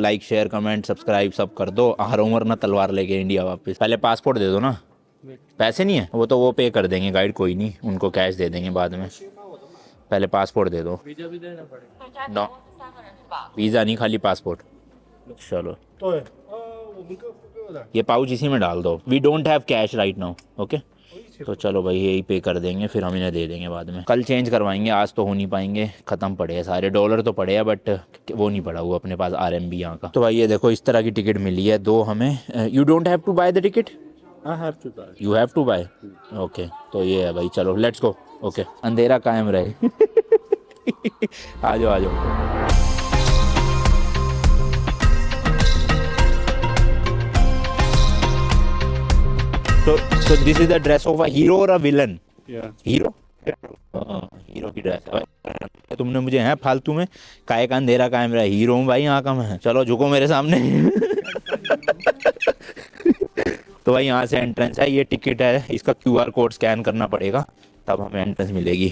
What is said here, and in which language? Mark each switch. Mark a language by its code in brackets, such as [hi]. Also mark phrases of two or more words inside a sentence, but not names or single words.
[en] like share comment subscribe [hi] सब कर दो। आ रहा हूँ वरना तलवार लेके इंडिया वापस। पहले पासपोर्ट दे दो ना। पैसे नहीं है, वो तो वो पे कर देंगे गाइड, कोई नहीं, उनको कैश दे देंगे बाद में। पहले पासपोर्ट दे दो। वीजा भी देना पड़ेगा। नो वीज़ा नहीं, खाली पासपोर्ट। चलो [zh] 对，我们各付各的。 [hi] ये पाउच इसी में डाल दो। [en] we don't have cash right now. [hi] ओके, तो चलो भाई यही पे कर देंगे, फिर हम इन्हें दे देंगे बाद में। कल चेंज करवाएंगे, आज तो हो नहीं पाएंगे, खत्म पड़े हैं सारे। डॉलर तो पड़े हैं बट वो नहीं पड़ा हुआ अपने पास RMB यहाँ का। तो भाई ये देखो इस तरह की टिकट मिली है 2 हमें। [en] you don't have to buy the ticket, I have to buy. You have to buy. ओके, [hi] तो ये है भाई, चलो [en] let's go. [hi] ओके, अंधेरा कायम रहे। आ जाओ आ जाओ। [en] So this is the dress of a hero or a villain? Yeah. [hi] हीरो। हीरो की ड्रेस है। तुमने मुझे है फालतू में काय का अंधेरा कायम रहा। हीरो हूँ भाई यहाँ का मैं। चलो झुको मेरे सामने। तो भाई यहाँ से एंट्रेंस है, ये टिकट है, इसका QR कोड स्कैन करना पड़ेगा तब हमें एंट्रेंस मिलेगी।